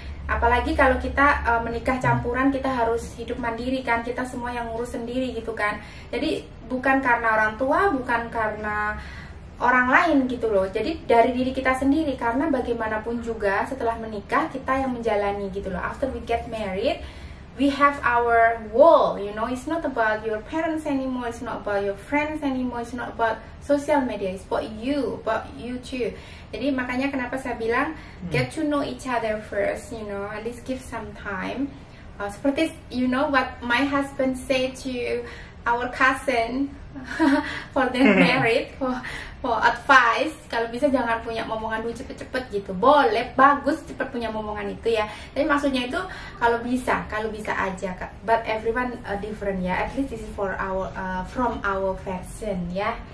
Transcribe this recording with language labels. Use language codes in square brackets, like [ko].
[id] Apalagi kalau kita menikah campuran, kita harus hidup mandiri kan, kita semua yang ngurus sendiri gitu kan. Jadi bukan karena orang tua, bukan karena orang lain gitu loh. Jadi dari diri kita sendiri, karena bagaimanapun juga setelah menikah kita yang menjalani gitu loh. [en] After we get married, we have our world, it's not about your parents anymore, it's not about your friends anymore, it's not about social media, it's about you too. [id] Jadi makanya kenapa saya bilang [en] get to know each other first, at least give some time. [id] Seperti [en] what my husband said to our cousin for their married, for advice, [id] kalau bisa jangan punya momongan dulu cepet-cepet gitu. Boleh, bagus cepet punya momongan itu ya. Tapi maksudnya itu kalau bisa aja. [en] But everyone different [id] ya. [en] At least this is for our from our version ya.